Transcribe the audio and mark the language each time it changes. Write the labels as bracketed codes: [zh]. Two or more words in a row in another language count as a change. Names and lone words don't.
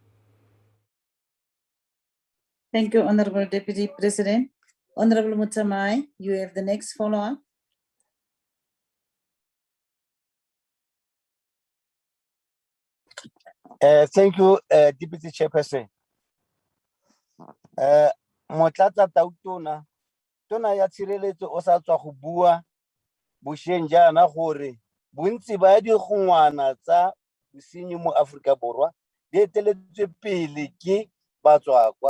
[en] Thank you, Honorable Deputy President. Honorable Mutamai, you have the next follow-up. Thank you, Deputy Chairperson. [tn] Motlatsa Tautona, Tona ya Tshireletso o sa tswa go bua bošeng jaana gore bontsi ba digongwana tsa bosenyi mo Aforika Borwa di eteletswe pele ke batswakwa.